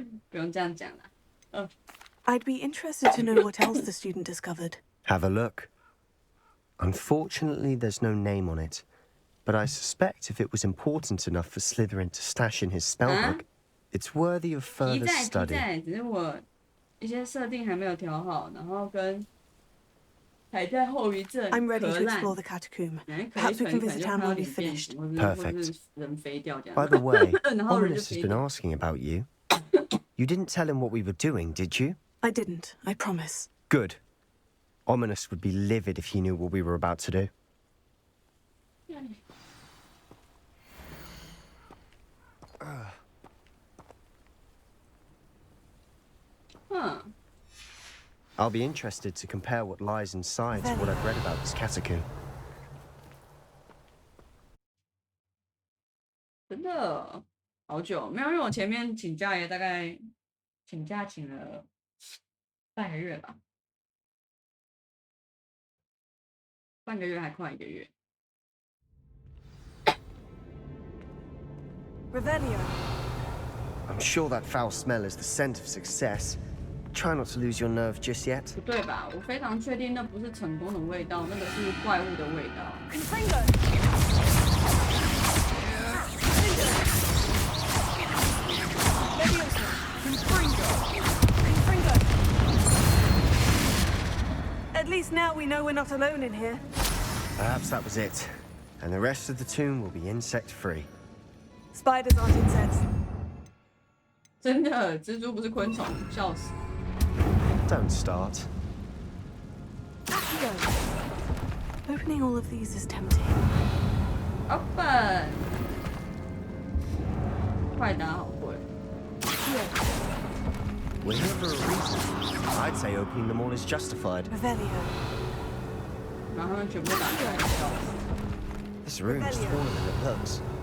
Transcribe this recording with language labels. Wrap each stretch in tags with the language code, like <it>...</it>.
<zh>不用这样讲啦。</zh> <en>I'd be interested to know what else the student discovered. Have a look. Unfortunately, there's no name on it, but I suspect if it was important enough for Slytherin to stash in his spellbook, it's worthy of further study.</en> <zh>只是我一些设定还没有调好，然后跟还在后遗症。</zh> <en>I'm ready to explore the catacomb. Perhaps we can visit Anne when we've finished. Perfect. By the way, Ominous has been asking about you. You didn't tell him what we were doing, did you? I didn't, I promise. Good. Ominous would be livid if he knew what we were about to do. I'll be interested to compare what lies inside to what I've read about this catacomb.</en> <zh>真的好久没有，因为我前面请假也大概请假请了半个月吧，半个月还快1个月。</zh> <en>Revelio. I'm sure that foul smell is the scent of success. Try not to lose your nerve just yet.</en> <zh>不对吧？我非常确定那不是成功的味道，那个是怪物的味道。</zh> <en>At least now we know we're not alone in here. Perhaps that was it. And the rest of the tomb will be insect-free. Spiders aren't insects.</en> <zh>真的，蜘蛛不是昆虫，笑死。</zh> <en>Don't start. Opening all of these is tempting. Open.</en> <zh>快打好贵。</zh> <en>We're here for a reason. I'd say opening them all is justified. Revelio.</en> <zh>然后他们全部打开，笑死。</zh> <en>This room is smaller than it looks.</en>